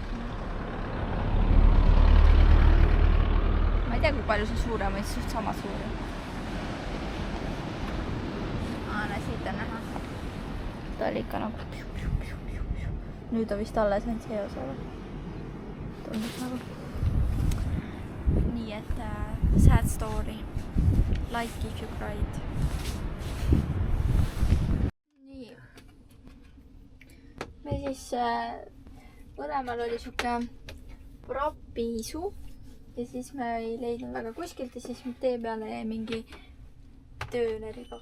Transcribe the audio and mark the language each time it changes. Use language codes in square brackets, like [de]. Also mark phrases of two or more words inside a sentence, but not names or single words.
[et] Ma ei tea, kui palju see suurem või suht sama suur. Siit on näha. Ta oli ikka nagu... Nüüd on vist alles ainult see osa. Tundub nagu. Nii et [en] sad story. Like if you cried. [et] Nii. Me siis mõlemal oli siuke propisu. Ja siis me ei leidnud väga kuskilt ja siis tee peale jäi mingi tööneri koht.